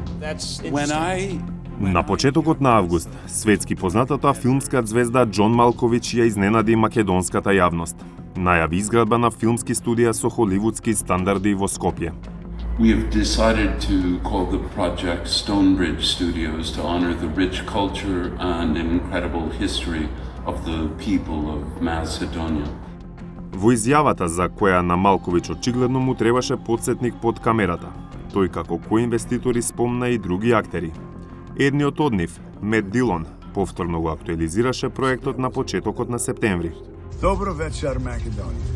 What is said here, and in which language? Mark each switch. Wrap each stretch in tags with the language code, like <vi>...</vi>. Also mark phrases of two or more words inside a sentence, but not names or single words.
<mk>На почетокот на август, светски познатата филмска ѕвезда Џон Малковиќ ја изненади македонската јавност. Најави изградба на филмски студија со холивудски стандарди во Скопје.</mk> <en>We have decided to call the project Stonebridge Studios to honor the rich culture and incredible history of the people of Macedonia.</en> <mk>Во изјавата за која на Малковиќ очигледно му требаше подсетник под камерата, тој како коинвеститори спомна и други актери. Едниот од нив, Мет Дилон, повторно го актуализираше проектот на почетокот на септември. Добро вечер, Македонија.</mk>